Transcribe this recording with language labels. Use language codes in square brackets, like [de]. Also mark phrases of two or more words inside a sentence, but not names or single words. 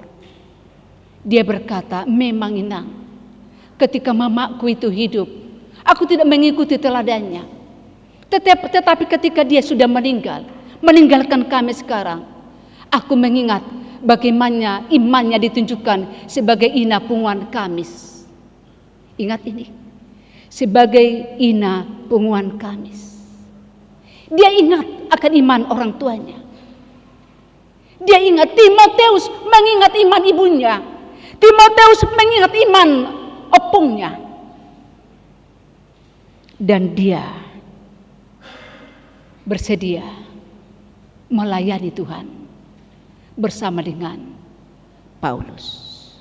[id] Dia berkata, memang Inang, ketika mamaku itu hidup, aku tidak mengikuti teladannya. Tetapi ketika dia sudah meninggalkan kami sekarang, aku mengingat bagaimana imannya ditunjukkan sebagai [bbc] ina punguan [id] Kamis. Ingat ini, sebagai [bbc] ina punguan [id] Kamis. Dia ingat akan iman orang tuanya. Dia ingat, Timoteus mengingat iman ibunya. Timoteus mengingat iman opungnya. Dan dia bersedia melayani Tuhan bersama dengan Paulus.